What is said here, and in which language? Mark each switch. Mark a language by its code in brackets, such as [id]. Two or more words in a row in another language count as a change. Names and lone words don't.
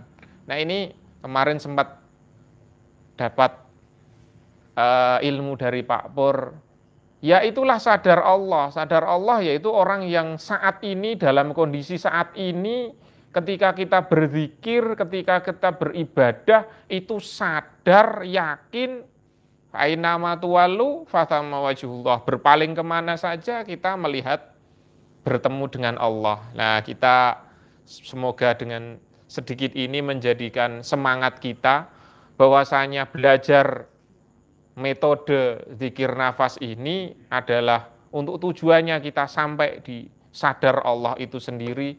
[id] Nah ini kemarin sempat dapat ilmu dari Pak Pur. Ya itulah sadar Allah. Sadar Allah yaitu orang yang saat ini dalam kondisi saat ini ketika kita berzikir, ketika kita beribadah itu sadar, yakin [ar] أينما تولوا فثم وجه الله. [id] Berpaling kemana saja kita melihat bertemu dengan Allah. Nah kita semoga dengan sedikit ini menjadikan semangat kita bahwasanya belajar metode zikir nafas ini adalah untuk tujuannya kita sampai di sadar Allah itu sendiri.